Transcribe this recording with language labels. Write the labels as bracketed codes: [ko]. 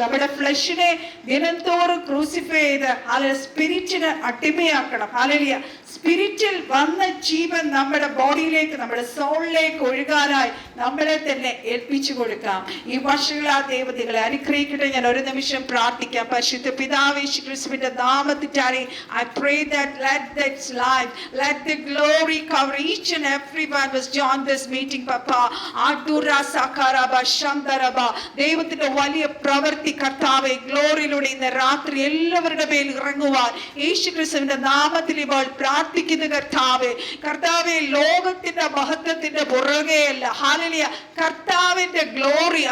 [ml] നമ്മുടെ ഫ്ലഷിനെ ദിനംതോറും ക്രൂസിഫൈ ചെയ്ത് സ്പിരിറ്റിന് അടിമയാക്കണം. ഹല്ലേലൂയ. സ്പിരിറ്റിൽ വന്ന ജീവൻ നമ്മുടെ ബോഡിയിലേക്ക്, നമ്മുടെ സോളിലേക്ക് ഒഴുകാനായി നമ്മളെ തന്നെ ഏൽപ്പിച്ചു കൊടുക്കാം. ഈ വർഷങ്ങൾ ആ ദൈവതകളെ അനുഗ്രഹിക്കട്ടെ. ഞാൻ ഒരു നിമിഷം പ്രാർത്ഥിക്കാം. പരിശുദ്ധ പിതാവേ യേശു ക്രിസ്തുവിന്റെ നാമത്തിനായി [en] I pray that let that life, let the glory cover each and everyone who's joined this meeting, Papa. Adura sakaraba shandaraba. [ml] ദൈവത്തിന്റെ വലിയ പ്രവൃത്തി കർത്താവേ ഗ്ലോറിയിലൂടെ ഇന്ന് രാത്രി എല്ലാവരുടെ മേൽ ഇറങ്ങുവാൻ യേശു ക്രിസ്തുവിന്റെ നാമത്തിൽ ഇപ്പോൾ പ്രാർത്ഥിക്കുന്ന കർത്താവേ. കർത്താവേ, ലോകത്തിന്റെ മഹത്വത്തിന്റെ പുറകെയല്ല, ഹല്ലേലൂയ, കർത്താവിന്റെ ഗ്ലോറി.